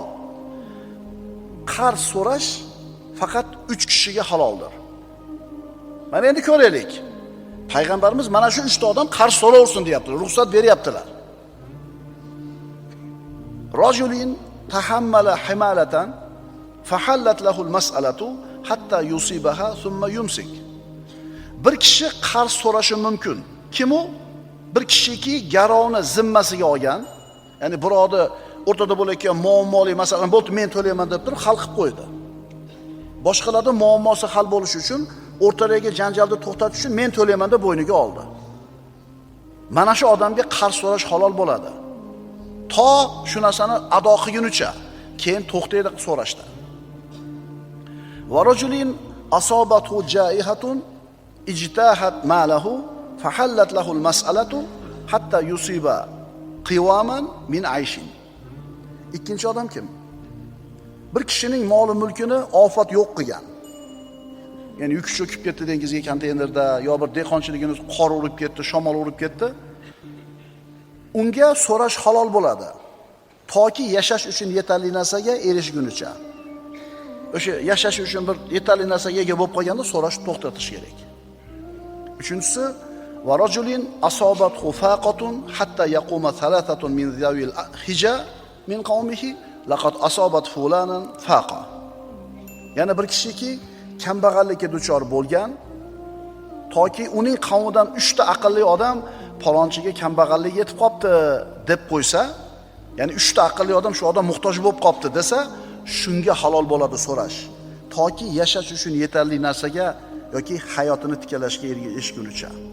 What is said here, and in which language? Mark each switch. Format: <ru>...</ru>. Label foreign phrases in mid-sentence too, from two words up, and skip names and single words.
<uz>Qarz so'rash faqat 3 kishiga haloldir. Mana endi ko'raylik. Payg'ambarimiz mana shu 3 ta odam qarz so'raversin deyapti, ruxsat beryaptilar.</uz> <ar>رجل تحمل حمالة فحلت له المسألة حتى يصيبها ثم يمسك.</ar> <uz>Bir kishi qarz so'rashi mumkin. Kim u? Bir kishiki garovni zimmasiga olgan, ya'ni birovni o'rtada bo'layotgan muammoli masalan bo'ldi, men to'layman deb turib hal qilib qo'ydi. Boshqalarning muammosi hal bo'lishi uchun, o'rtadagi janjalni to'xtatish uchun men to'layman deb bo'yniga oldi. Mana shu odamga qarz so'rash halol bo'ladi. To shu narsani ado qilgunicha, keyin to'xtaydi so'rashda.</uz> <ar>ورجل أصابته جائحة اجتاحت ماله فحلت له المسألة حتى يصيب قواما من عيش.</ar> <uz>Ikkinchi odam kim? Bir kishining moli mulkini ofat yo'q qilgan. Ya'ni yuk cho'kib ketdi dengizga konteynerda, yo bir dehqonchiligini qor urib ketdi, shamol urib ketdi. Unga so'rash halol bo'ladi. Toki yashash uchun yetarli narsaga erishgunicha. O'sha yashash uchun bir yetarli narsaga ega bo'lib qolganda so'rash to'xtatish kerak.</uz> <ar>Uchinchisi, ورجل أصابته فاقة حتى يقوم ثلاثة من ذوي الحجا من قومه لقد أصابت فلانا فاقة.</ar> <uz>Yana bir kishiki kambag'allikka duchor bo'lgan, toki uning qavmidan 3 ta aqlli odam palonchiga kambag'allik yetib qopti deb qo'ysa, ya'ni 3 ta aqlli odam shu odam muhtoj bo'lib qopti desa, shunga halol bo'ladi so'rash. Toki yashash uchun yetarli narsaga yoki hayotini tiklashga erishgunicha.</uz>